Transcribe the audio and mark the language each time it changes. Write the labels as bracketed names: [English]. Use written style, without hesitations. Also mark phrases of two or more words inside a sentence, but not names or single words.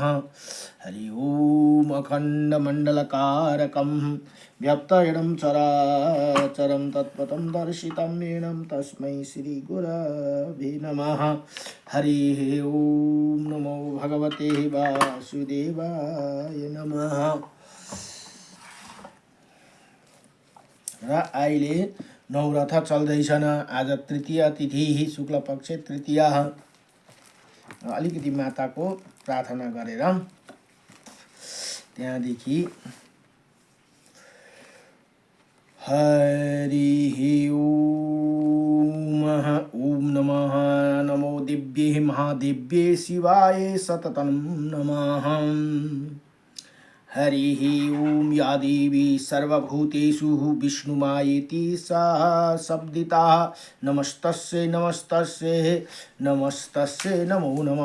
[Sanskrit] हरि ओम अखण्डमण्डलकारकं व्याप्तयेनं चराचरं तत्पथं दर्शितं येनं तस्मै श्री गुरवे नमः। हरिः ओम नमो भगवते वासुदेवाय नमः। [Nepali] र अहिले नवरथ चल्दैछन्। आज तृतीया तिथि शुक्ल पक्ष तृतीया। अलिकति माताको प्रार्थना गरेर त्यहाँदेखि [Sanskrit] हरिः ओम ओम नमः नमो दिव्ये महादिव्ये शिवाय सततं नमः। हरिः ओम या देवी सर्वभूतेषु विष्णुमायेति सा शब्दिता नमस्तस्यै नमस्तस्यै नमस्तस्यै नमो नमः।